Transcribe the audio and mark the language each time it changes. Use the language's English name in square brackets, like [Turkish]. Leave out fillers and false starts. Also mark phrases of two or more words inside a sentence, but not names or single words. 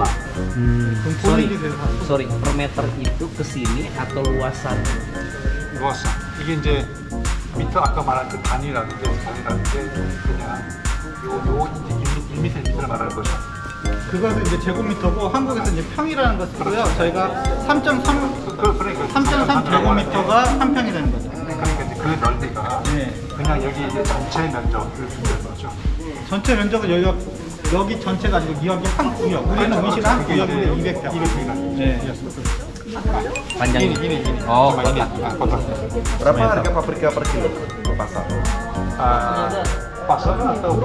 [Korean] 그럼 본인이 돼서 [Indonesian] Sorry, per meter itu ke sini atau luasan? luasan. [Korean] 이게 이제 미터 아까 말한 그 단위라는 게 그냥 요 1m를 말하는 거죠. 그것은 이제 제곱미터고 한국에서 이제 평이라는 걸 쓰고요. 저희가 3.3 제곱미터가 한 평이 되는 거죠. 그러니까 이제 그 넓이가 네. 그냥 여기 이제 전체 면적을 준비한 거죠. 전체 면적은 여기가 여기 전체가 지금 기업이 한 구역, 우리는 온실 한 구역인데 200평. 네. [Indonesian] Panjang ini. Oh, ini. Berapa harga paprika per kilo ke pasar? Pasar atau